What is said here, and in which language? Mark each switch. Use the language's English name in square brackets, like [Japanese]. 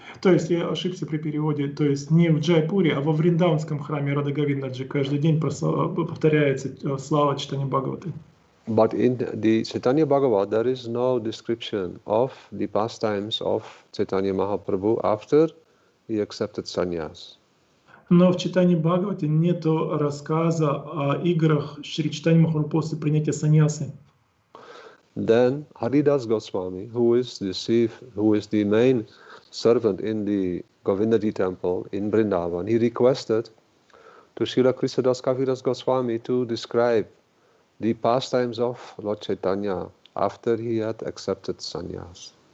[Russian] То есть я ошибся при переводе, то есть не в Джайпуре, а во Вриндаванском храме Рада Говиндаджи каждый день повторяется слава Чайтаньи Бхагаваты. [English] But in the Chaitanya Bhagavat, there is no description of the pastimes of Chaitanya Mahaprabhu after he accepted sannyas. [Russian] Но в Чайтаньи Бхагавате нет рассказа о играх Шри Чайтаньи Махапрабху после принятия саньясы. [English] Then Haridas Goswami, who is the main servant in the Govindaji temple in Vrindavan, he requested to Srila Krishnadas Kaviraj Goswami to describe the pastimes of Lord Chaitanya after he had accepted sannyas.